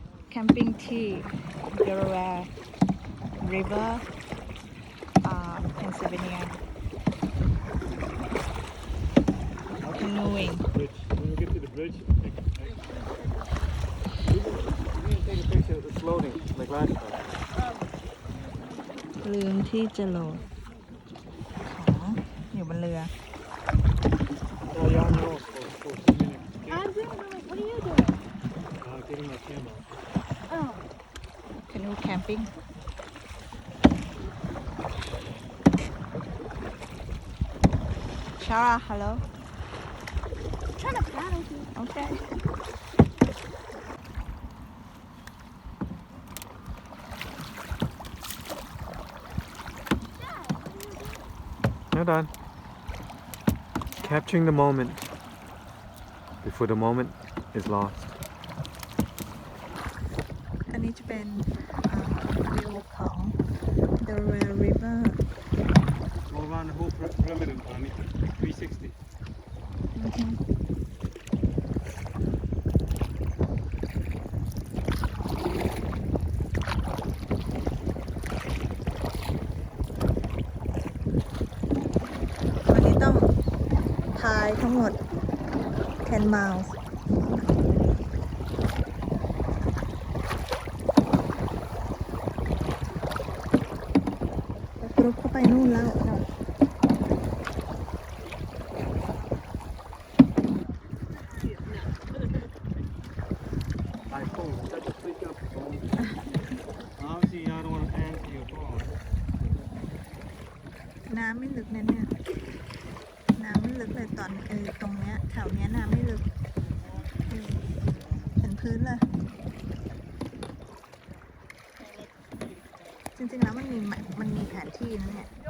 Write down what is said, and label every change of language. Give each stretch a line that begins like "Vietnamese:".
Thai: แคมปิ้งที่ Delaware River Pennsylvania Canoeing
English: Bridge. When we get to the bridge, take a picture of the floating like last time.
Thai: ลืมที่จะโหลดของอยู่บนเรือ
English: Oh, yeah, I know. For 2 minutes. I'm doing like, what are you doing? Getting my camera. Oh. Canoe camping Shara hello I'm trying to paddle you. okay Now done. Capturing the moment before the moment is lost.
Thai: อันนี้จะเป็นวิวของ Delaware River
English: Go around the whole perimeter, Bonnie. 360.
Thai: วันนี้ต้องพายทั้งหมด 10 miles รถเข้าไปนู่นแล้ว
English: My phone. Shut the freak up, phone. Obviously, y'all don't want to answer your phone.
Thai: น้ำไม่ลึกนะเนี่ย น้ำไม่ลึกเลยตอนตรงเนี้ยแถวเนี้ยน้ำไม่ลึกเห็นพื้นเลย จริงๆแล้วมันมีแผนที่นะเนี่ย